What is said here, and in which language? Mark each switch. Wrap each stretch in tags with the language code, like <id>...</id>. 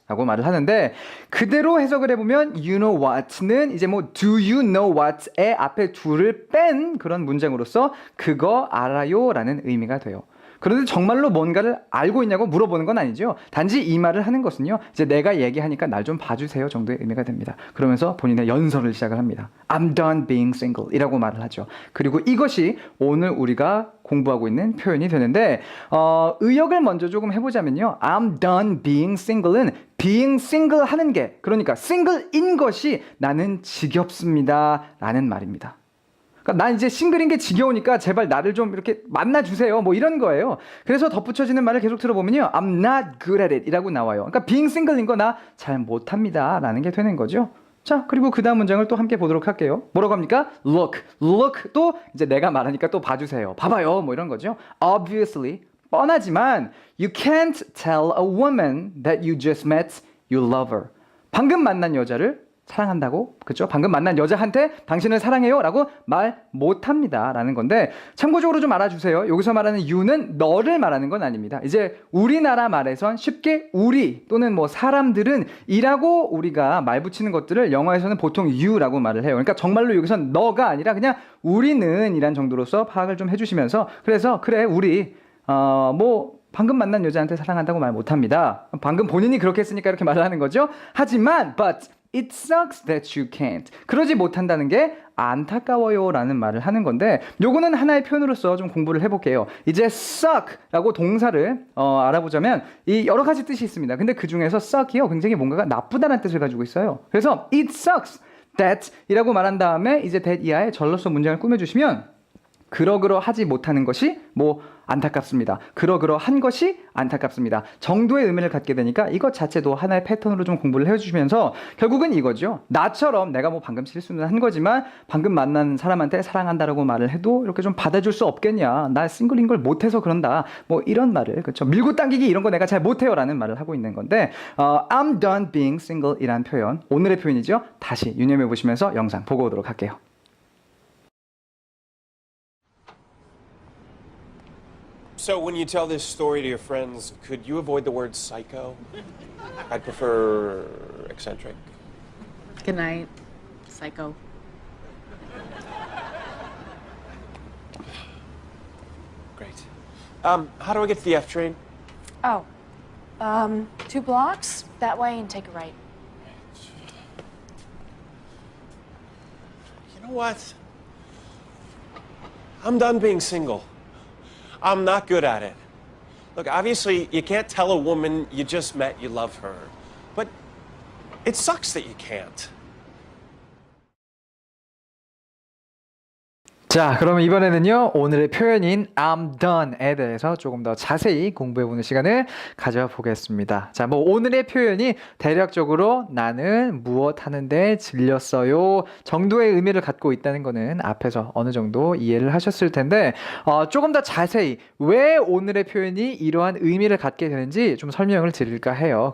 <ko>라고 말을 하는데 그대로 해석을 해보면</ko> <en>You know what</en> <ko>는 이제 뭐</ko> <en>Do you know what</en> <ko>의 앞에 do를 뺀 그런 문장으로서 그거 알아요? 라는 의미가 돼요. 그런데 정말로 뭔가를 알고 있냐고 물어보는 건 아니죠. 단지 이 말을 하는 것은요. 이제 내가 얘기하니까 날 좀 봐주세요 정도의 의미가 됩니다. 그러면서 본인의 연설을 시작을 합니다.</ko> <en>I'm done being single</en> <ko>이라고 말을 하죠. 그리고 이것이 오늘 우리가 공부하고 있는 표현이 되는데 의역을 먼저 조금 해보자면요.</ko> <en>I'm done being single</en> <ko>은</ko> <en>being single</en> <ko>하는 게 그러니까 single인 것이 나는 지겹습니다 라는 말입니다. 그러니까 난 이제 싱글인 게 지겨우니까 제발 나를 좀 이렇게 만나주세요. 뭐 이런 거예요. 그래서 덧붙여지는 말을 계속 들어보면요.</ko> <en>I'm not good at it</en> <ko>이라고 나와요. 그러니까</ko> <en>being single</en> <ko>인 거 나 잘 못합니다 라는 게 되는 거죠. 자, 그리고 그 다음 문장을 또 함께 보도록 할게요. 뭐라고 합니까?</ko> <en>Look.</en> <ko>Look도 이제 내가 말하니까 또 봐주세요. 봐봐요. 뭐 이런 거죠.</ko> <en>Obviously.</en> <ko>뻔하지만</ko> <en>You can't tell a woman that you just met you love her.</en> <ko>방금 만난 여자를 사랑한다고? 그렇죠? 방금 만난 여자한테 당신을 사랑해요 라고 말 못합니다 라는 건데 참고적으로 좀 알아주세요. 여기서 말하는 you는 너를 말하는 건 아닙니다. 이제 우리나라 말에선 쉽게 우리 또는 뭐 사람들은 이라고 우리가 말 붙이는 것들을 영어에서는 보통 you라고 말을 해요. 그러니까 정말로 여기선 너가 아니라 그냥 우리는 이란 정도로서 파악을 좀 해주시면서 그래서 그래 우리 뭐 방금 만난 여자한테 사랑한다고 말 못합니다. 방금 본인이 그렇게 했으니까 이렇게 말을 하는 거죠. 하지만</ko> <en>but It sucks that you can't.</en> <ko>그러지 못한다는 게 안타까워요 라는 말을 하는 건데 요거는 하나의 표현으로서 좀 공부를 해볼게요. 이제 suck라고 동사를 알아보자면 이 여러 가지 뜻이 있습니다. 근데 그 중에서 suck이요 굉장히 뭔가가 나쁘다는 뜻을 가지고 있어요. 그래서</ko> <en>it sucks that</en> <ko>이라고 말한 다음에 이제 that 이하에 절로서 문장을 꾸며주시면 그러그러하지 못하는 것이 뭐 안타깝습니다. 그러그러한 것이 안타깝습니다. 정도의 의미를 갖게 되니까 이것 자체도 하나의 패턴으로 좀 공부를 해주시면서 결국은 이거죠. 나처럼 내가 뭐 방금 실수는 한 거지만 방금 만난 사람한테 사랑한다라고 말을 해도 이렇게 좀 받아줄 수 없겠냐. 나 싱글인 걸 못해서 그런다. 뭐 이런 말을 그렇죠. 밀고 당기기 이런 거 내가 잘 못해요라는 말을 하고 있는 건데</ko> <en>I'm done being single</en> <ko>이란 표현 오늘의 표현이죠. 다시 유념해 보시면서 영상 보고 오도록 할게요.</ko> <en>So when you tell this story to your friends, could you avoid the word psycho? I'd prefer eccentric. Good night, psycho. Great. How do I get to the F train? Oh, 2 blocks that way and take a right. You know what? I'm done being single. I'm not good at it. Look, obviously, you can't tell a woman you just met you love her. But it sucks that you can't.</en> <ko>자, 그러면 이번에는요, 오늘의 표현인</ko> <en>I'm done</en> <ko>에 대해서 조금 더 자세히 공부해보는 시간을 가져보겠습니다. 자, 뭐 오늘의 표현이 대략적으로 나는 무엇 하는데 질렸어요 정도의 의미를 갖고 있다는 거는 앞에서 어느 정도 이해를 하셨을 텐데, 조금 더 자세히 왜 오늘의 표현이 이러한 의미를 갖게 되는지 좀 설명을 드릴까 해요.</ko>